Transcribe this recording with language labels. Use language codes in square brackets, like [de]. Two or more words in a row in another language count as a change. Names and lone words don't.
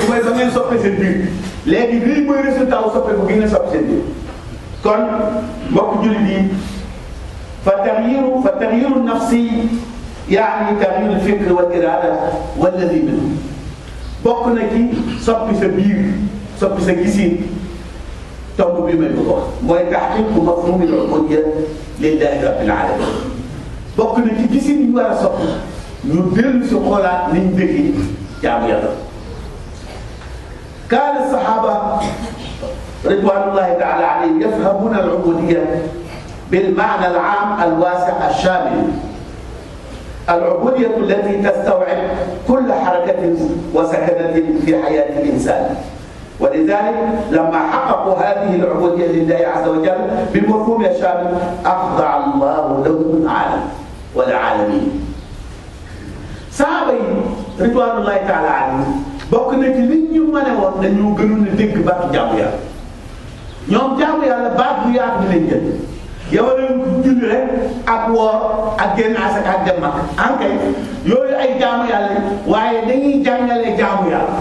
[wo] mooy ba ngeen soppee seen biir léegi lii mooy résultat wu soppee bu gi ngeen soppi seen biir kon mbokk jullit yi fa [ar] تغيير النفس يعني تغيير الفكر والإرادة والذي منه [wo] bokk na ci soppi sa biir soppi sa gisiin tomb bi may bëgg a wax mooy [ar] تحقيق مفهوم العبودية لله رب العالمين [wo] bokk na ci gisin ñu war a soppi ñu dellu si xoolaat niñ dégg jaamu yàlla. [ar] كان الصحابة رضوان الله تعالى عليهم يفهمون العبودية بالمعنى العام الواسع الشامل العبودية التي تستوعب كل حركة وسكنة في حياة الإنسان. ولذلك لما حققوا هذه العبودية لله عز وجل بمفهوم الشامل أخضع الله لهم العالم والعالمين. [wo] saaba yi [ar] رضوان الله تعالى عليهم [wo] bokk na ci li ñu mën a woon dañoo gënoon a dégg baatu jaamu yàlla ñoom jaamu yàlla baat bu yaatu lañ jël yow leen julli rek ak woor ak génn asaka ak dem Makka ankay yooyu ay jaamu yàlla waaye dañuy jàngale jaamu yàlla.